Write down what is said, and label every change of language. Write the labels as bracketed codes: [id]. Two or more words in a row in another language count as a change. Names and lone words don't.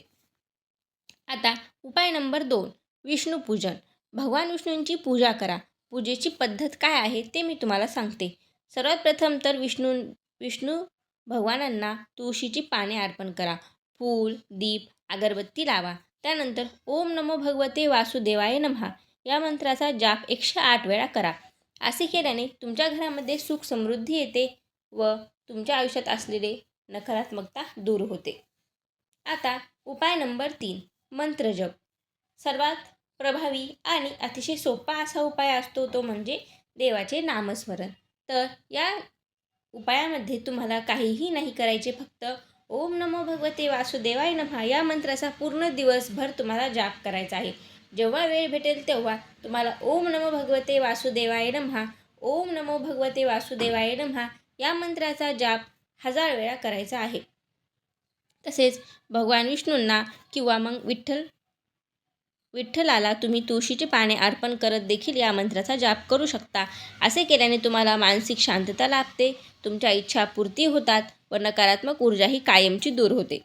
[mr] आता उपाय नंबर 2, विष्णूपूजन. भगवान विष्णूंची पूजा करा. पूजेची पद्धत काय आहे ते मी तुम्हाला सांगते. सर्वात प्रथम तर विष्णू भगवानांना तुळशीची पाने अर्पण करा. फूल, दीप, अगरबत्ती लावा. त्यानंतर [sa] ओम नमो भगवते वासुदेवाय नमः [mr] या मंत्राचा जाप 108 वेळा करा. असे केल्याने तुमच्या घरामध्ये सुख समृद्धी येते व तुमच्या आयुष्यात असलेले नकारात्मकता दूर होते. आता उपाय नंबर 3, मंत्रजप. सर्वात प्रभावी आणि अतिशय सोपा असा उपाय असतो तो म्हणजे देवाचे नामस्मरण. तर या उपायामध्ये तुम्हाला काहीही नाही करायचे, फक्त [sa] ओम नमो भगवते वासुदेवाय नमः [mr] या मंत्राचा पूर्ण दिवसभर तुम्हाला जाप करायचा आहे. जेव्हा वेळ भेटेल तेव्हा तुम्हाला [sa] ओम नमो भगवते वासुदेवाय नमः, ओम नमो भगवते वासुदेवाय नमः [mr] या मंत्राचा जाप 1000 वेळा करायचा आहे. तसेच भगवान विष्णूंना किंवा मग विठ्ठलाला तुम्ही तुळशीची पाने अर्पण करत देखील या मंत्राचा जाप करू शकता. असे केल्याने तुम्हाला मानसिक शांतता लाभते, तुमच्या इच्छा पूर्ती होतात व नकारात्मक ऊर्जा ही कायमची दूर होते.